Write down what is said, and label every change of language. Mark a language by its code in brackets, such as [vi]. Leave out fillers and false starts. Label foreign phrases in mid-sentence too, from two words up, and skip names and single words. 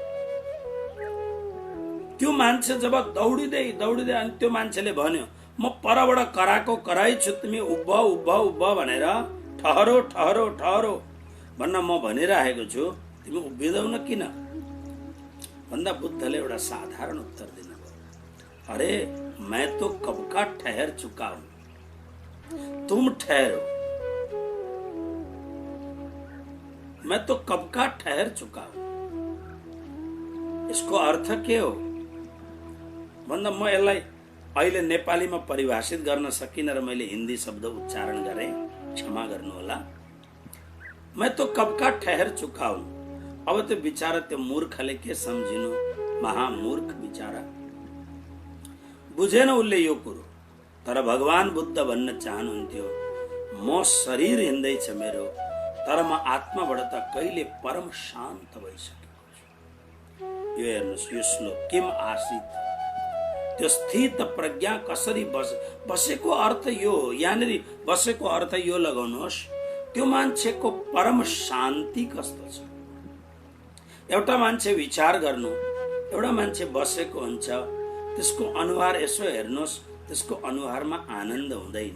[ne] त्यो मान्छे जब दौडिँदै दौडिँदै अनि त्यो मान्छेले भन्यो म परबाट कराएको कराई छु, तिमी उभ उभ उभ भनेर [hi] ठहरो ठहरो ठहरो [ne] भन्न म भनिरहेको छु, तिमी उभिँदैनौ किन भन्दा बुद्धले एउटा साधारण उत्तर दिनुभयो, [hi] अरे मैं तो कब का ठहर चुका हूं, तुम ठहरो। मैं तो कब का ठहर चुका हूं। [ne] यसको अर्थ के हो भन्दा म यसलाई अहिले नेपालीमा परिभाषित गर्न सकिन र मैले हिन्दी शब्द उच्चारण गरे, क्षमा गर्नुहोला। [hi] मैं तो कब का ठहर चुका हूं। [ne] अब त्यो बिचारा त्यो मूर्खले के सम्झिनु, महामूर्ख बिचारा, बुझेन उसले यो कुरो। तर भगवान बुद्ध भन्न चाहनुहुन्थ्यो म शरीर हिँड्दैछ मेरो, तर म आत्माबाट त कहिले परम शान्त भइसकेको छु। यो हेर्नुहोस्, यो श्लोक [sa] किम आसीत, [ne] त्यो स्थित प्रज्ञा कसरी बसेको अर्थ यो हो। यहाँनिर बसेको अर्थ यो लगाउनुहोस्, त्यो मान्छेको परम शान्ति कस्तो छ। एउटा मान्छे विचार गर्नु, एउटा मान्छे बसेको हुन्छ, त्यसको अनुहार यसो हेर्नुहोस्, त्यसको अनुहारमा आनन्द हुँदैन।